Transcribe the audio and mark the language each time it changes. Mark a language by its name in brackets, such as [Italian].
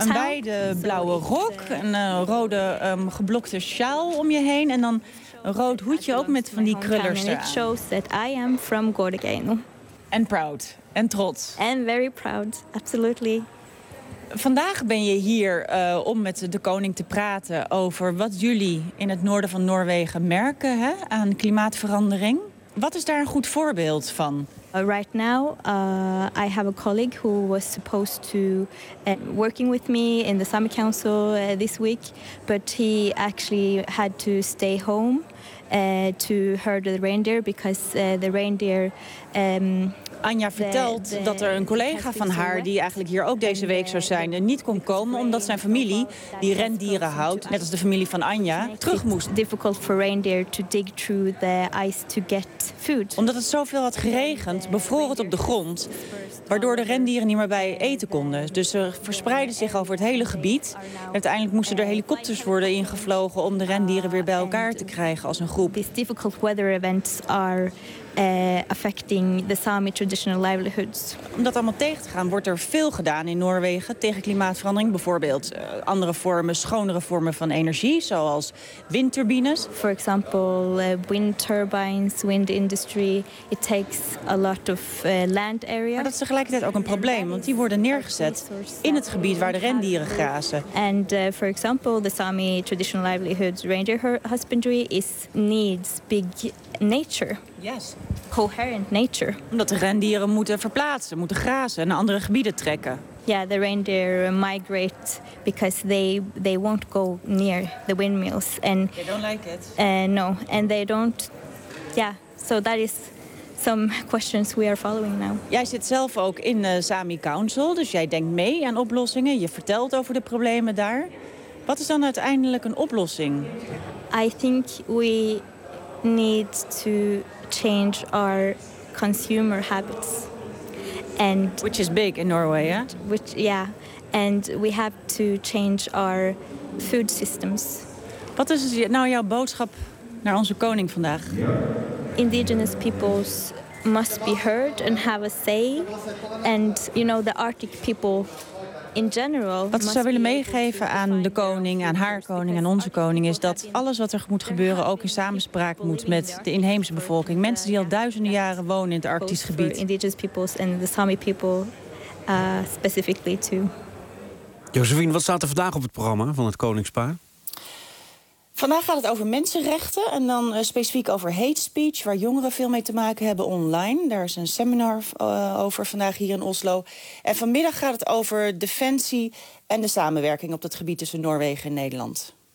[Dutch] Een wijde blauwe rok, een rode geblokte sjaal om je heen en dan een rood hoedje ook met van die krullers eraan. [English] It shows that I am from Gordegenu. And proud, [Dutch] en trots. [English] And very proud, absolutely. [Dutch] Vandaag ben je hier om met de koning te praten over wat jullie in het noorden van Noorwegen merken, hè, aan klimaatverandering. Wat is daar een goed voorbeeld van? [English] Right now, I have a colleague who was supposed to working with me in the summer council this week, but he actually had to stay home to herd the reindeer because the reindeer. [Dutch] Anja vertelt dat er een collega van haar die eigenlijk hier ook deze week zou zijn niet kon komen omdat zijn familie die rendieren houdt, net als de familie van Anja, terug moest. [English] Difficult for reindeer to dig through the ice to get food. [Dutch] Omdat het zoveel had geregend, bevroor het op de grond, waardoor de rendieren niet meer bij eten konden. Dus ze verspreidden zich over het hele gebied. Uiteindelijk moesten er helikopters worden ingevlogen om de rendieren weer bij elkaar te krijgen als een groep. [English] These difficult weather events are affecting the Sami traditional livelihoods. [Dutch] Om dat allemaal tegen te gaan, wordt er veel gedaan in Noorwegen tegen klimaatverandering. Bijvoorbeeld andere vormen, schonere vormen van energie, zoals windturbines. [English] For example, wind turbines, wind industry. It takes a lot of land area. [Dutch] Maar dat is tegelijkertijd ook een probleem, want die worden neergezet in het gebied waar de rendieren grazen. [English] And for example, the Sami traditional livelihoods reindeer husbandry needs big nature. Yes. Coherent nature. [Dutch] Omdat de rendieren moeten verplaatsen, moeten grazen en naar andere gebieden trekken. [English] Yeah, the reindeer migrate because they won't go near the windmills. And they don't like it. No, and they don't. Yeah, so that is some questions we are following now. [Dutch] Jij zit zelf ook in de Sami Council, dus jij denkt mee aan oplossingen. Je vertelt over de problemen daar. Wat is dan uiteindelijk een oplossing? [English] I think we need to change our consumer habits, and which is big in Norway, yeah. And we have to change our food systems. [Dutch] Wat is nou jouw boodschap naar onze koning vandaag? [English] Indigenous peoples must be heard and have a say, and you know the Arctic people in general. [Dutch] Wat ze zou willen meegeven aan de koning, aan haar koning en onze koning, is dat alles wat er moet gebeuren ook in samenspraak moet met de inheemse bevolking. Mensen die al duizenden jaren wonen in het Arktisch gebied. [English] Indigenous peoples and the Sami people specifically too. [Dutch] Josephine, wat staat er vandaag op het programma van het koningspaar? Vandaag gaat het over mensenrechten en dan specifiek over hate speech, waar jongeren veel mee te maken hebben online. Daar is een seminar over vandaag hier in Oslo. En vanmiddag gaat het over defensie en de samenwerking op dat gebied tussen Noorwegen en Nederland.